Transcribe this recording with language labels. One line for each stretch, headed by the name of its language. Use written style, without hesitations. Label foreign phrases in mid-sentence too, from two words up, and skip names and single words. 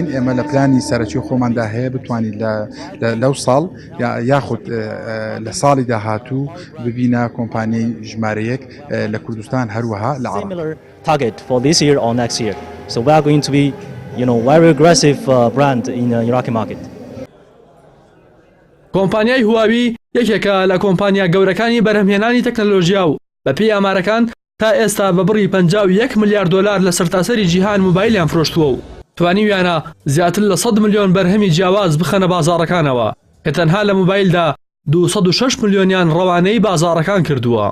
Central Kurdish: ئێمە لە پلانی سەرەکی خۆماندا هەیە بتوانین لەو ساڵ یاخود لە ساڵی داهاتوو ببینە کۆمپانیای ژمارەیەک لە کوردستان هەروەها لە عێراق.
English: Target for this year or next year. So we are going to be, very aggressive brand in the Iraqi market.
Central Kurdish: کۆمپانیای هواوی یەکێکە لە کۆمپانیا گەورەکانی بەرهەمهێنانی تەکنۆلۆژیا و بەپێی ئامارەکان تا ئێستا بە بڕی 51 میلیارد دلار لە سەرتاسەری جیهان موبایلیان فرۆشتووە و توانیویانە زیاتر لە 100 ملیۆن بەرهەمی جیاواز بخەنە بازاڕەکانەوە کە تەنها لە موبایلدا 206 ملیۆنیان ڕەوانەی بازاڕەکان کردووە.